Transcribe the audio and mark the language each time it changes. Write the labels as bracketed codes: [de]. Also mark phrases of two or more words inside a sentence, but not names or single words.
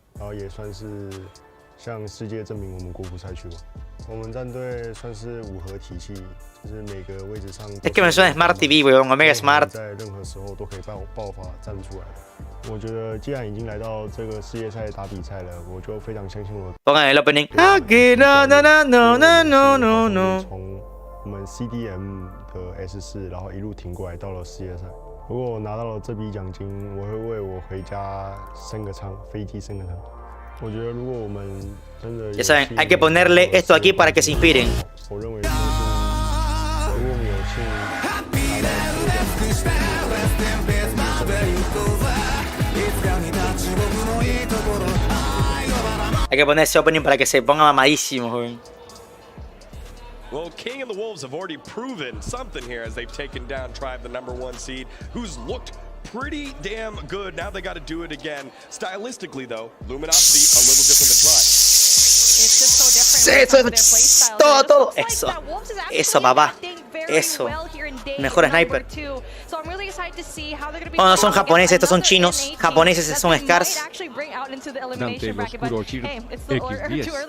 [es] Es que me suena Smart TV, weón, Omega Smart. Pongan el opening. Aquí no, no, no, no, no, no, no, no. [zh] 我们 CDM 的 S4， 然后一路挺过来到了世界赛。如果我拿到了这笔奖金，我会为我回家升个舱，飞机升个舱。我觉得如果我们真的 ，ya [es] saben, hay que ponerle esto aquí para que se inspiren. [zh] 我认为就是如果我们有幸 [es] Hay que poner ese opening para que se ponga mamadísimo, joven. [en] Well, King and the Wolves have already proven something here as they've taken down Tribe, the #1 seed, who's looked pretty damn good. Now they got to do it again. Stylistically, though, Luminosity a little different than Tribe. [es] Todo. Eso, papá. Eso. Mejor sniper. Oh, no son japoneses, estos son chinos. Japoneses son Scars. Dante el Oscuro Chir X10.